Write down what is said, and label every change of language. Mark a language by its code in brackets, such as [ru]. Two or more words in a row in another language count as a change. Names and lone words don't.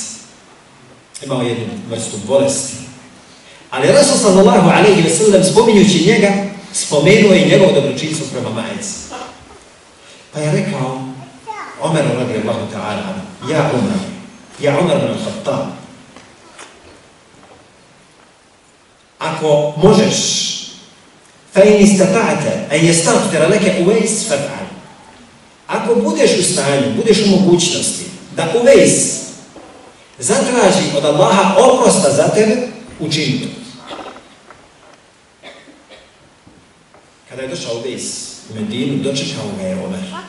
[bs] Imao jednu vrstu bolesti. Ali Rasul [ar] صلى الله عليه وسلم [bs] spominjući njega, spomenuo je njegovo dobročinstvo prema majci. Pa je rekao Omer [ar] رضي الله تعالى: [bs] ja Omer bin al-Khattab, ako možeš, [ar] فإن استطعت أن يستغفر لك أويس فافعل. [bs] Ako budeš u stanju, budeš u mogućnosti da Uvejs zatraži od Allaha oprosta za tebe, učini to. Kada je došao Uvejs u Medinu, dočekao ga je Omer.